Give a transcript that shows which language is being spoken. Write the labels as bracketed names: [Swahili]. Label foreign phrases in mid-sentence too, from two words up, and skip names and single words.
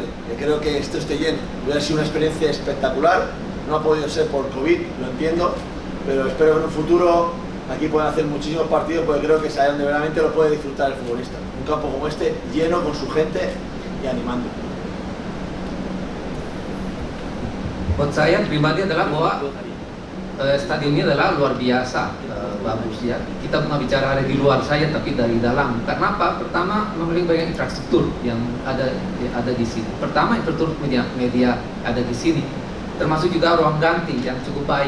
[Spanish] Que creo que esto esté lleno. Hubiera sido una experiencia espectacular. No ha podido ser por COVID, lo entiendo, pero espero que en un futuro aquí puedan hacer muchísimos partidos, porque creo que es ahí donde verdaderamente lo puede disfrutar el futbolista. Un campo como este, lleno con su gente y animando. [Indonesian] Buat saya pribadi adalah bahwa stadion ini adalah luar biasa. bagus ya. Kita pernah bicara di luar saya tapi dari dalam. Karena apa? Pertama, memiliki banyak infrastruktur yang ada di sini. Pertama, infrastruktur media ada di sini, termasuk juga ruang ganti yang cukup baik.